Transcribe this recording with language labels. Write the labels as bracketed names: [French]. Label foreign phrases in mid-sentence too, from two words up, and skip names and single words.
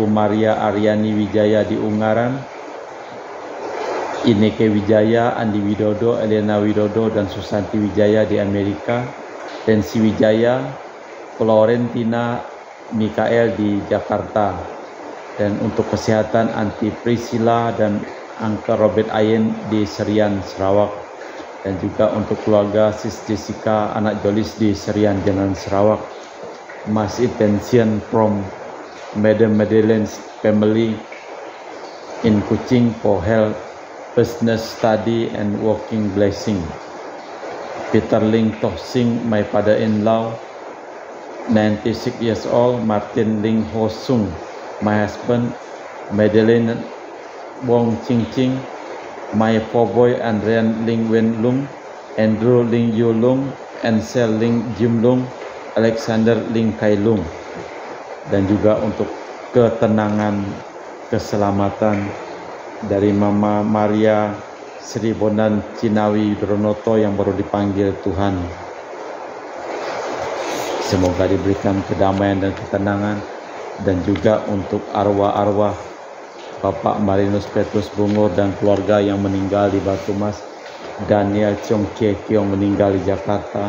[Indonesian] Maria Aryani Wijaya di Ungaran, Ineke Wijaya, Andi Widodo, Elena Widodo dan Susanti Wijaya di Amerika, Tensi Wijaya, Florentina Mikael di Jakarta, dan untuk kesehatan Anti Priscilla dan Angka Robert Ayen di Serian, Sarawak, dan juga untuk keluarga Sis Jessica, anak Jolis di Serian, Jalan Sarawak. [English] Mass intention from Madam Madeleine's family in Kuching for health, business, study, and working blessing. Peter Ling Toh Sing, my father-in-law, 96 years old. Martin Ling Ho Sung, my husband. Madeleine Wong Ching Ching, my four boy. Andrian Ling Wen Lung, Andrew Ling Yu Lung, Ansel Ling Jim Lung, Alexander Ling Kai Lung. [Indonesian] Dan juga untuk ketenangan, keselamatan dari Mama Maria Sri Bondan Cinawi Dronoto yang baru dipanggil Tuhan. Semoga diberikan kedamaian dan ketenangan, dan juga untuk arwah-arwah Bapak Marinus Petrus Bungur dan keluarga yang meninggal di Batu Mas, Daniel Chong Kie Kiong meninggal di Jakarta,